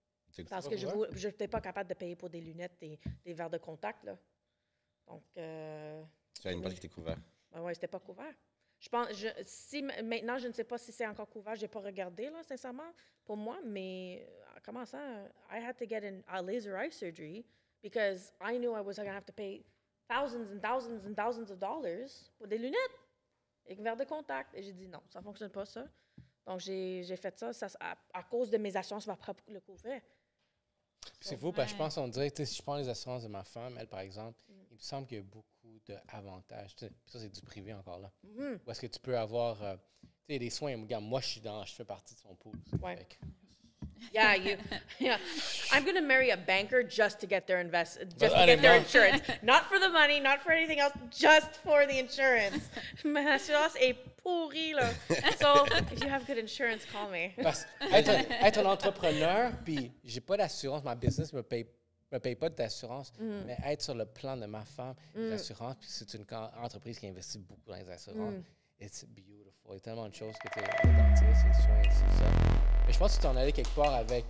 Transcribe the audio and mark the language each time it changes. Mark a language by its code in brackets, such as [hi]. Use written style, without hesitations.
[fr] C'est parce que je n'étais pas capable de payer pour des lunettes et des verres de contact. Là. Donc, Tu as une partie qui était couverte. oui, c'était pas couvert. Je pense, maintenant, je ne sais pas si c'est encore couvert. Je n'ai pas regardé, là, sincèrement, pour moi, mais comment ça? [en] I had to get a laser eye surgery because I knew I was going to have to pay thousands and thousands and thousands of dollars [fr] pour des lunettes et verres de contact. Et j'ai dit non, ça ne fonctionne pas, ça. Donc, j'ai fait ça, à cause de mes assurances, va pas le couvrir. C'est fou, parce que je pense qu'on dirait, si je prends les assurances de ma femme, elle, par exemple, il me semble qu'il y a beaucoup d'avantages. Puis ça, c'est du privé encore là. Où est-ce que tu peux avoir des soins? Regarde, moi, je fais partie de son pool. Ouais. Yeah. [en] I'm going to marry a banker just to get their insurance. Not for the money, not for anything else, just for the insurance. [fr] Ma assurance est pourrie, là. [en] So, if you have good insurance, call me. [fr] Parce être un entrepreneur, puis j'ai pas d'assurance, ma business me paye pas d'assurance, mais être sur le plan de ma femme, les assurances, puis c'est une entreprise qui investit beaucoup dans les assurances. [en] It's beautiful. [fr] Il y a tellement de choses que tu es le dentiste, les soins, c'est ça. Mais je pense que tu en allais quelque part avec...